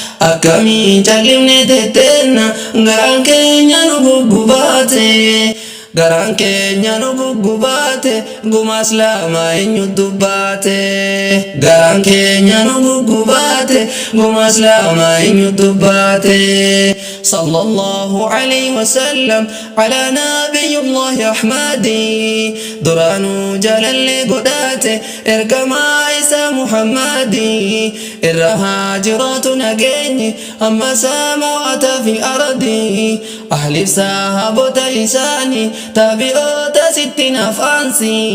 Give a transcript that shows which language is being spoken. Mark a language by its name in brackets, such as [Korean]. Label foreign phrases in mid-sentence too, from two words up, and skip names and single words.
[Oromo] Akkamiin callimne tetteenna, garaan keenya nu guggubaate. Garaan keenya nu guggubaate, gumaa Islaamaa eenyu dubbaate? Garaan keenya nu guggubaate, gumaa Islaamaa eenyu dubbaate? [Arabic] صلى الله عليه وسلم, على نبي الله أحمد. [Oromo] Duraanuu jaalallee godhaate, ergamaa isaa Muhammadi. Irra haa jiraatu nageenyi, amma samaawaata fi ardi. Ahliif sahaabota isaanii, taabi'oota sitti nafaansi.